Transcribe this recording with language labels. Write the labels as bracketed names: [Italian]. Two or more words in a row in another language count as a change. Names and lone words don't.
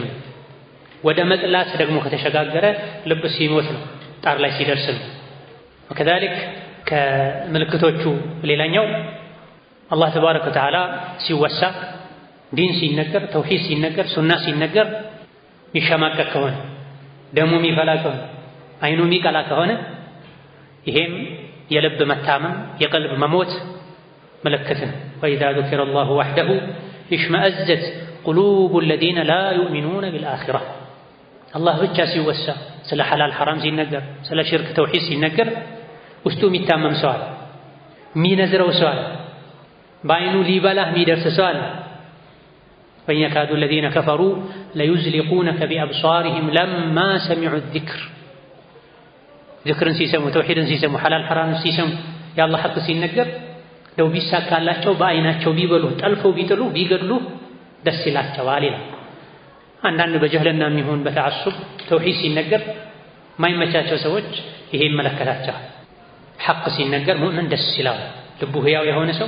[Amharic] ወደ መጥላት ደግሞ ከተሸጋገረ ልብ ሲሞት ነው፣ ጣር ላይ ሲደርስ ነው። ወከዛሊክ ከምልክቶቹ ሌላኛው [Arabic] الله تبارك وتعالى [Amharic] ሲወሳ ዲን ሲነገር ተውሂድ ሲነገር ሱና ሲነገር የሚሸማቀቅ ከሆነ ደሙ የሚፈላ ከሆነ አይኑ የሚቀላ ከሆነ ይሄም የልብ መታመም የቀልብ መሞት ምልክት ነው። [Arabic] وإذا ذكر الله وحده اشمأزت قلوب الذين لا يؤمنون بالآخرة [Amharic] አላህ ብቻ ሲወሳ ስለ ሐላል ሐራም ሲነገር ስለ ሽርክ ተውሂድ ሲነገር ውስጡ የሚታመም ሰው አለ፣ የሚነዝረው ሰው አለ፣ በአይኑ ሊበላህ የሚደርስ ሰው አለ። [Arabic] وإن يكاد الذين كفروا ليزلقونك بأبصارهم لما سمعوا الذكر [Amharic] ذكرن ሲሰሙ ተውሂድን ሲሰሙ ሐላል ሐራም ሲሰሙ የአላህ ሐቅ ሲነገር ለው ቢሳካላቸው በአይናቸው ቢበሉ ጠልፈው ቢጥሉ ቢገድሉ ደስ ይላቸዋል ይላል። አንዳንድ በጀህልና የሚሆን በተዓሱብ ተውሂድ ሲነገር ማይመቻቸው ሰዎች ይሄ ይመለከታቸዋል። ሐቅ ሲነገር ሙእምን ደስ ይላል። ልቡ ህያው የሆነ ሰው